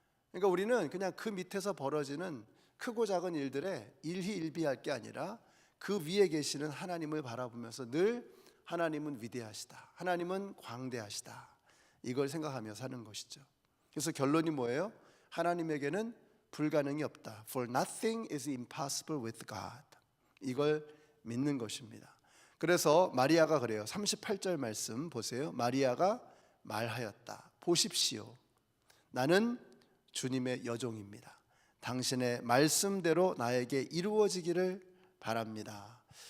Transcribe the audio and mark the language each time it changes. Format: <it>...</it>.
<ko>그러니까 우리는 그냥 그 밑에서 벌어지는 크고 작은 일들에 일희일비할 게 아니라 그 위에 계시는 하나님을 바라보면서 늘 하나님은 위대하시다, 하나님은 광대하시다, 이걸 생각하며 사는 것이죠. 그래서 결론이 뭐예요? 하나님에게는 불가능이 없다.</ko> <en>For nothing is impossible with God.</en> <ko>이걸 믿는 것입니다. 그래서 마리아가 그래요. 38절 말씀 보세요. 마리아가 말하였다. 보십시오. 나는 주님의 여종입니다. 당신의 말씀대로 나에게 이루어지기를 바랍니다.</ko>